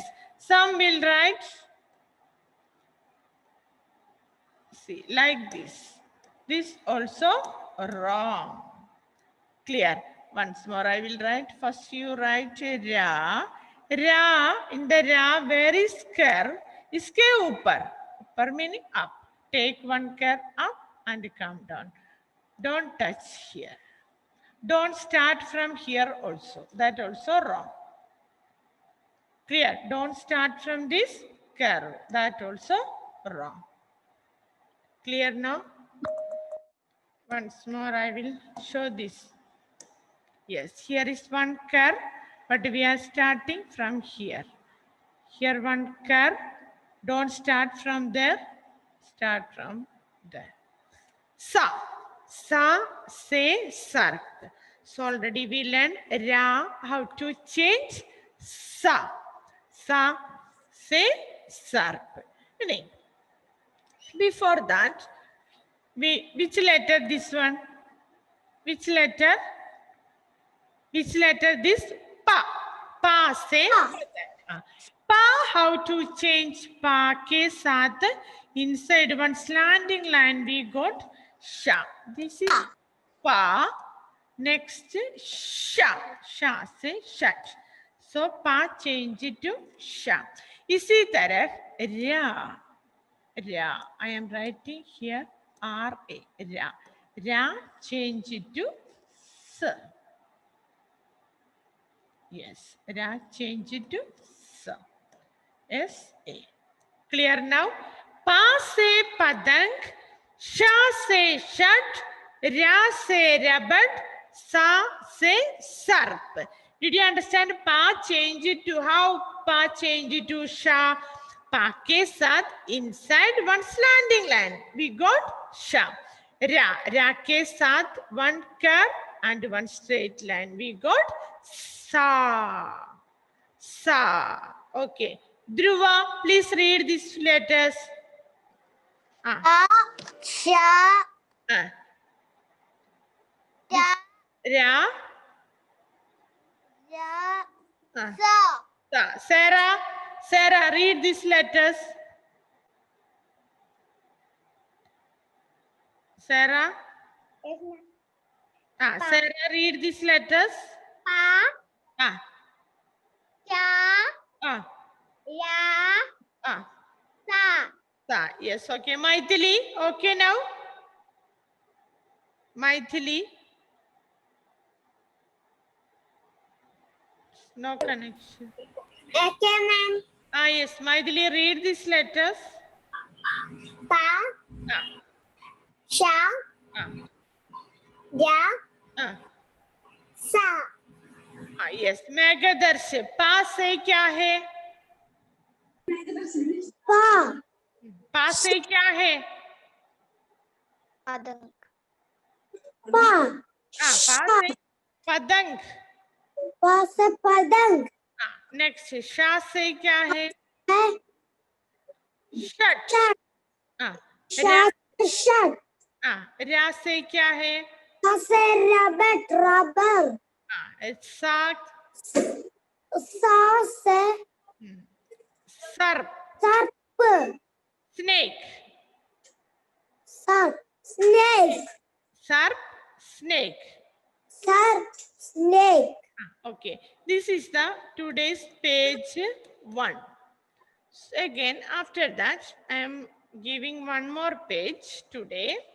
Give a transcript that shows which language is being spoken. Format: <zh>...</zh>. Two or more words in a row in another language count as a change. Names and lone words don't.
<en>Some will write, see, like this. This also wrong. Clear? Once more I will write. First you write ra. Ra, in the ra, where is curve?</en> <hi>इसके ऊपर. ऊपर</hi> <en>meaning up. Take one curve up and come down. Don't touch here. Don't start from here also. That also wrong. Clear? Don't start from this curve. That also wrong. Clear now? Once more I will show this. Yes, here is one curve, but we are starting from here. Here one curve. Don't start from there. Start from there.</en> <hi>Sa. सा, से, sarp.</hi> <en>So already we learned ra, how to change sa.</en> <hi>सा, से, sarp.</hi> <en>Before that, Which letter this one? Which letter? Which letter this?</en> <hi>Pa.</hi> <en>Pa say. Pa, how to change</en> <hi>पा के साथ</hi> <en>inside one slanting line we got sha. This is pa. Next sha. Sha say shut. So pa change it to sha.</en> <hi>इसी तरह ra. Ra.</hi> <en>I am writing here R-A. Ra. Ra change it to S. Yes. Ra change it to S. S-A. Clear now?</en> <hi>पा से पतंग. शा से शट. रा से रबत. सा से सर्प.</hi> <en>Did you understand? Pa change it to how? Pa change it to sha.</en> <hi>पा के साथ</hi> <en>inside one slanting line. We got sha. Ra.</en> <hi>रा के साथ</hi> <en>one curve and one straight line. We got sa. Sa. Okay. Dhruva, please read these letters.</en> <hi>A, sha, Ah. da, Ra. ra, Ah. sa. Sa.</hi> <en>Sarah, read these letters. Sarah. Sarah, read these letters.</en> <hi>Pa, Ah. sha, Ah. ra, Ah. sa. Sa.</hi> <en>Yes, okay. Maithili, okay now? Maithili. No connection. Okay, ma'am. Yes, Maithili, read these letters.</en> <hi>Pa, Ah. sha, Ah. ra, Ah. sa.</hi> <en>Yes,</en> <hi>मेघदर्श पा से क्या है? Pa, पा से क्या है? padang. Pa, पा से पतंग. पा से पतंग. नेक्स्ट शा से क्या है? है, शट. sha, रा. से शट. रा से क्या है? सा से</hi> <en>rabbit, rubber.</en> <hi>सा. सा से सर्प. sarp.</hi> <en>स्नेक. Sarp, snake.</en> <hi>सर्प. स्नेक.</hi> <en>Sarp, snake. Okay, this is the today's page 1. So again, after that, I am giving one more page today.</en>